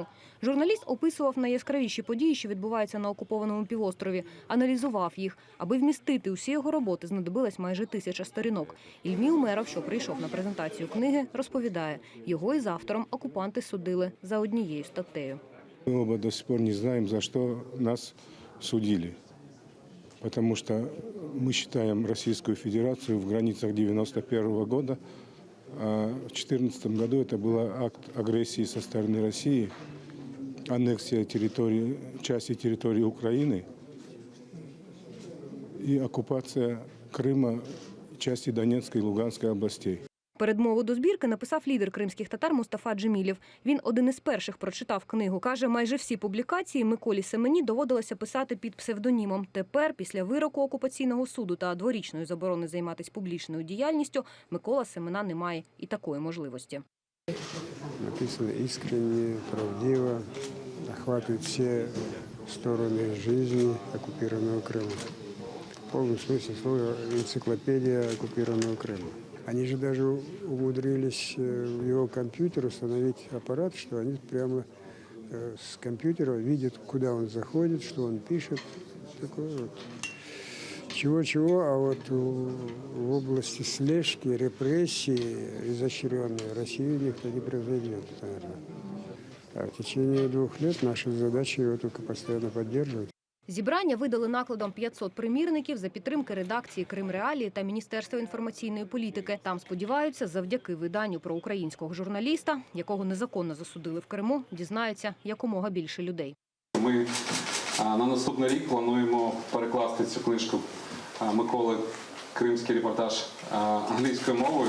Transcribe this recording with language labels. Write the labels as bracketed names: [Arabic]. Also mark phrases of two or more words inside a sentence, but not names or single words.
[Ukrainian] Журналіст описував найяскравіші події, що відбуваються на окупованому півострові, аналізував їх. Аби вмістити усі його роботи, знадобилось майже 1000 сторінок. Ільмі Умеров, що прийшов на презентацію книги, розповідає, його із автором окупанти судили за однією статтею. [Russian] Мы оба до сих пор не знаем, за что нас судили. Потому что мы считаем Российскую Федерацию в границах 1991 года. А в 2014 году это был акт агрессии со стороны России, аннексия части территории Украины и оккупация Крыма части Донецкой и Луганской областей. [Ukrainian] Передмову до збірки написав лідер кримських татар Мустафа Джемілєв. Він один із перших прочитав книгу. Каже, майже всі публікації Миколі Семені доводилося писати під псевдонімом. Тепер, після вироку окупаційного суду та дворічної заборони займатися публічною діяльністю, Микола Семена не має і такої можливості. [Russian] Написано искренне, правдиво, охватывает все стороны жизни оккупированного Крыма. В полном смысле слова энциклопедия оккупированного Крыма. Они же даже умудрились в его компьютер установить аппарат, что они прямо с компьютера видят, куда он заходит, что он пишет. Такое вот. Чего-чего, а вот в области слежки, репрессии изощренной в России никто не произведет, наверное. А в течение 2 лет наша задача его только постоянно поддерживать. [Ukrainian] Зібрання видали накладом 500 примірників за підтримки редакції «Крим-Реалії» та Міністерства інформаційної політики. Там сподіваються, завдяки виданню про українського журналіста, якого незаконно засудили в Криму, дізнаються якомога більше людей. Ми на наступний рік плануємо перекласти цю книжку Миколи «Кримський репортаж» англійською мовою.